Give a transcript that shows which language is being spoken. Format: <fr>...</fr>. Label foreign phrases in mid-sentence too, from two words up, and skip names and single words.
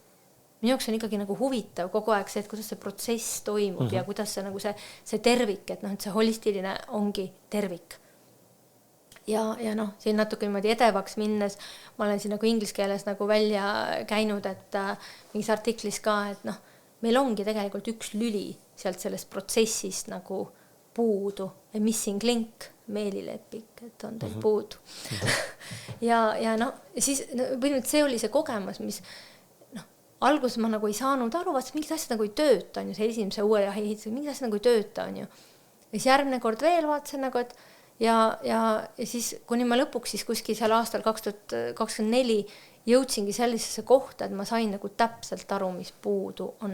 <et>Minu jaoks on ikkagi nagu huvitav kogu aeg see, et kuidas see protsess toimub ja kuidas see nagu see tervik, et noh, et see holistiline ongi tervik. Ja noh, siin natuke niimoodi edevaks minnes, ma olen siin nagu inglise keeles nagu välja käinud, et mingis artiklis ka, et noh, meil ongi tegelikult üks lüli sealt sellest protsessist nagu puudu,</et> <en>a missing link,</en> <et>meelilepik, et on teil puudu. ja noh, siis see oli see kogemus, mis alguses ma nagu ei saanud aru, vaat mingid asjad nagu ei tööta, on ju, see esimese uue ehitusega, mingid asjad nagu ei tööta, on ju. Ja siis järgmine kord veel vaatasin nagu, et ja siis kuni ma lõpuks siis kuskil seal aastal 2024 jõudsingi sellisesse kohta, et ma sain nagu täpselt aru, mis puudu on.</et>